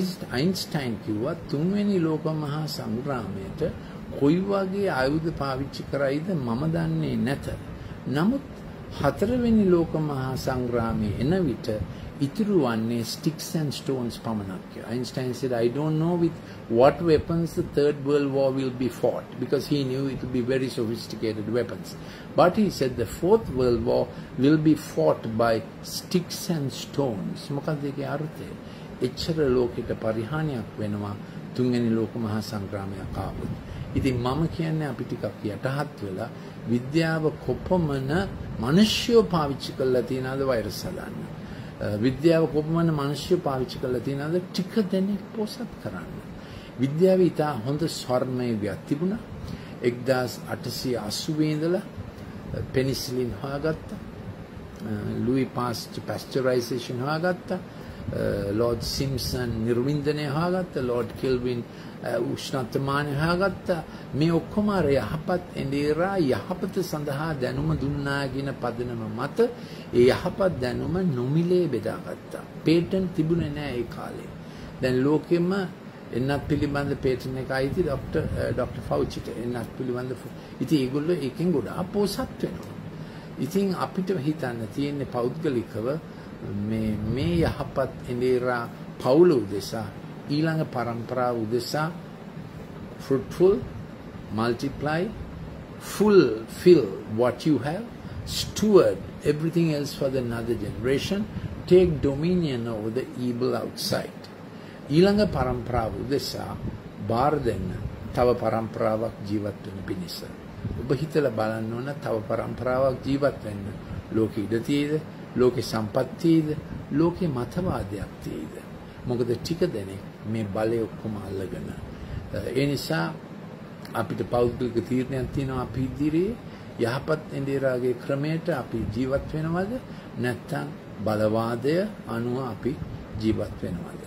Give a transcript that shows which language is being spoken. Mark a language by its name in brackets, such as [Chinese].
[Sinhala] Einstein කිව්වා තුන්වෙනි ලෝක මහා සංග්‍රාමයට කොයි වගේ ආයුධ පාවිච්චි කරයිද මම දන්නේ නැත. නමුත් හතරවෙනි ලෝක මහා සංග්‍රාමයේ එන විට ඉතුරු වන්නේ [English] sticks and stones [Sinhala] පමණක්. [English] Einstein said, I don't know with what weapons the Third World War will be fought, because he knew it would be very sophisticated weapons. But he said the Fourth World War will be fought by sticks and stones. [Sinhala] මොකක්ද ඒකේ අර්ථය? එච්චර ලෝකෙට පරිහානියක් වෙනවා තුන්වෙනි ලෝක මහා සංග්‍රාමයක් ආවොත්. ඉතින් මම කියන්නේ අපි ටිකක් යටහත් වෙලා විද්‍යාව කොපමණ මිනිස්සු පාවිච්චි කරලා තියනද වෛරස් හදන්න. විද්‍යාව කොපමණ මිනිස්සු පාවිච්චි කරලා තියනද ටික දෙනෙක් පොසත් කරන්න. විද්‍යාවේ ඉතා හොඳ ස්වර්ණමය වියක් තිබුණා. 1880 ඉඳලා පෙනිසිලින් හොයාගත්තා. ලුයි පාස්චරයිසේෂන් හොයාගත්තා. Load Simpson නිර්වින්දනය හොයාගත්තා. ලෝඩ් කෙල්වින් උෂ්ණත්වමානය හොයාගත්තා. මේ ඔක්කොම අර යහපත් එඬේරා යහපත සඳහා දැනුම දුන්නා කියන පදනම මත ඒ යහපත් දැනුම නොමිලේ බෙදාගත්තා. පේටන්ට් තිබුණේ නැහැ ඒ කාලේ. දැන් ලෝකෙම එන්නත් පිළිබඳ පේටන්ට් එක අයිති ડોක්ටර් ෆෞචිට. එන්නත් පිළිබඳ ඉතින් ඒගොල්ලෝ එකෙන් ගොඩාක් පොසත් වෙනවා. ඉතින් අපිට හිතන්න තියෙන්නේ පෞද්ගලිකව මේ යහපත් එඬේරා පවුල උදෙසා ඊළඟ පරම්පරාව උදෙසා [English] fruitful, multiply, fulfill what you have, steward everything else for the another generation, take dominion over the evil outside. [Sinhala] ඊළඟ පරම්පරාව උදෙසා බාර දෙන්න තව පරම්පරාවක් ජීවත් වෙන පිණිස. ඔබ හිතලා බලන්න ඕන තව පරම්පරාවක් ජීවත් වෙන්න ලෝකෙ ඉඩ තියෙද? ලෝකේ සම්පත් තියෙද? ලෝකේ මතවාදයක් තියෙද? මොකද ටික දෙනෙක් මේ බලය ඔක්කොම අල්ලගෙන. ඒ නිසා අපිට පෞද්ගලික තීරණයක් තියෙනවා අපි ඉදිරියේ යහපත් එඬේරාගේ ක්‍රමයට අපි ජීවත් වෙනවද නැත්නම් බලවාදය අනුව අපි ජීවත් වෙනවද?